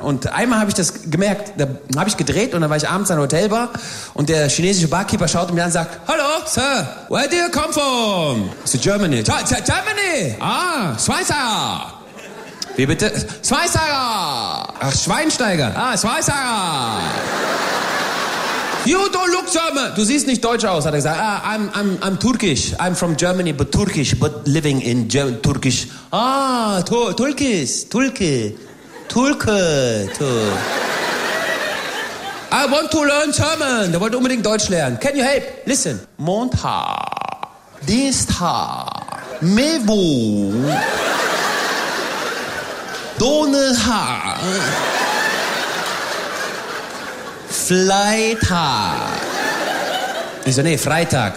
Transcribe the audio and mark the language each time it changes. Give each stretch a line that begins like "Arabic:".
German: Und einmal habe ich das gemerkt, da habe ich gedreht und dann war ich abends an der Hotelbar und der chinesische Barkeeper schaut mir an und sagt, hallo,
English: Sir, where do you come from? So, Germany. Germany! Ah, Schweizer!
German: Wie bitte? Schweinsteiger! Ach, Schweinsteiger! Ah, Schweinsteiger!
English: You don't look German!
German: Du siehst nicht deutsch aus, hat er gesagt.
English: Ah, I'm Turkish. I'm from Germany, but Turkish, but living in German, Turkish. Ah, Turkish. I want to learn German.
German: Der wollte unbedingt Deutsch lernen.
English: Can you help? Listen.
German: Montag. Dienstag. Mevo. Donnerstag, Freitag. Ich so, nee, Freitag.